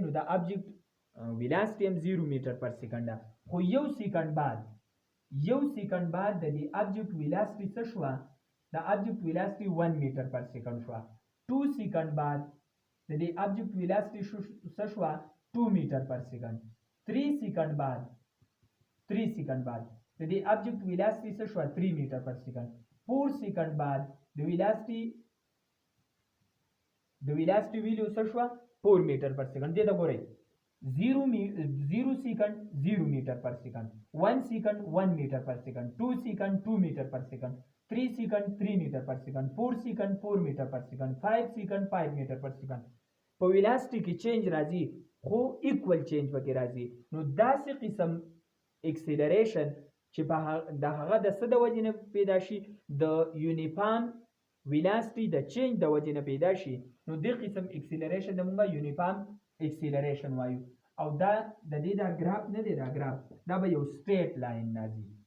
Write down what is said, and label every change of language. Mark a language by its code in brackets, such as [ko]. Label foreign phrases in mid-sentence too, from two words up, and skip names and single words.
[ps] نو دا [en] object velocity [ps] هم 0 [en] meter per second [ps] ده خو یو سیکنډ بعد د دې [en] object velocity [ps] څه شو د [en] object velocity [ps] 1 [en] meter per second [ps] شو 2 سیکنډ بعد د دې [en] object velocity [ps] څه شو 2 [en] meter per second [ps] 3 سیکنډ بعد د دې [en] object velocity [ps] څه شو 3 [en] meter per second [ps] 4 سیکنډ بعد د ویلاسټي ویلیو څه شو [en] 4 meter per second [ps] دې ته ګورئ [en] 0 second 0 meter per second 1 second 1 meter per second 2 second 2 meter per second 3 second 3 meter per second 4 second 4 meter per second 5 second 5 meter per second [ps] په ویلاسټي کې چینج راځي خو [en] equal change [ps] پکې راځي نو داسې قسم اکسلریشن چې د هغه د څه د وجې نه پیدا شي د [en] uniform velocity [ps] د چینج د وجې نه پیدا شي نو دې قسم اکسلریشن د موږ [en] uniform acceleration [ps] وایو او دا د دې دا ګراف نه دی دا ګراف دا به یو [en] straight line [ps] راځي